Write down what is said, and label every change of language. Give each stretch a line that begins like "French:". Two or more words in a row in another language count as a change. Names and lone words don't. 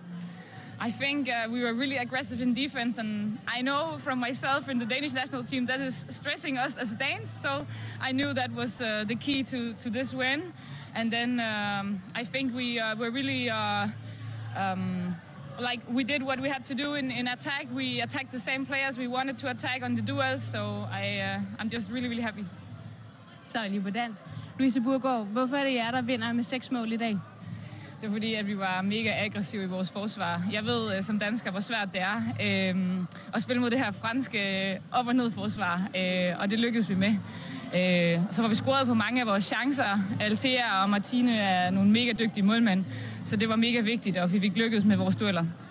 English: I think we were really aggressive in defense, and I know from myself in the Danish national team that is stressing us as Danes, so I knew that was the key to this win. And then I think we were really like we did what we had to do in attack. We attacked the same players we wanted to attack on the duels, so I'm just really, really happy.
Danish: Så lige på dansk. Louise Burgaard, hvorfor er det jer, der vinder med 6 mål i dag? Det er fordi, at vi var mega aggressive i vores forsvar. Jeg ved som dansker, hvor svært det er at spille mod det her franske op- og ned-forsvar, og det lykkedes vi med. Så var vi scoret på mange af vores chancer. Altea og Martine er nogle mega dygtige målmænd, så det var mega vigtigt, og vi fik lykkedes med vores dueller.